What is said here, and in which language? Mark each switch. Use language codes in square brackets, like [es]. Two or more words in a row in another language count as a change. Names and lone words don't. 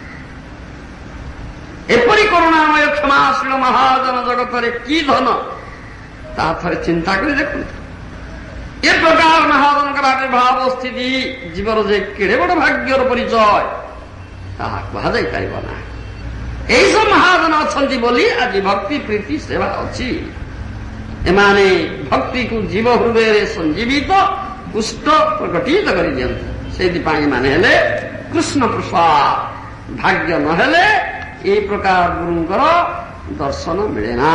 [or] ଏପରି କରୁଣାମୟ କ୍ଷମାଶୀଳ ମହାଜନ ଜଗତରେ କି ଧନ, ତାହା ଥରେ ଚିନ୍ତା କରି ଦେଖନ୍ତୁ। ଏ ପ୍ରକାର ମହାଜନଙ୍କର ଆବିର୍ଭାବ ସ୍ଥିତି ଜୀବର ଯେ କେଡ଼େ ବଡ଼ ଭାଗ୍ୟର ପରିଚୟ ତାହା କୁହାଯାଇ ପାରିବ ନା। [bn] এইসব মহাজন [or] অଛନ୍ତି ବୋଲି ଆଜି ଭକ୍ତି ପ୍ରୀତି ସେବା ଅଛି। ଏମାନେ ଭକ୍ତିକୁ ଜୀବ ହୃଦୟରେ ସଞ୍ଜୀବିତ ପୁଷ୍ଟ ପ୍ରକଟିତ କରିଦିଅନ୍ତି। ସେଇଥିପାଇଁ ଏମାନେ ହେଲେ କୃଷ୍ଣ ପ୍ରସାଦ। ଭାଗ୍ୟ ନହେଲେ এই ପ୍ରକାର ଗୁରୁଙ୍କର ଦର୍ଶନ ମିଳେ ନା।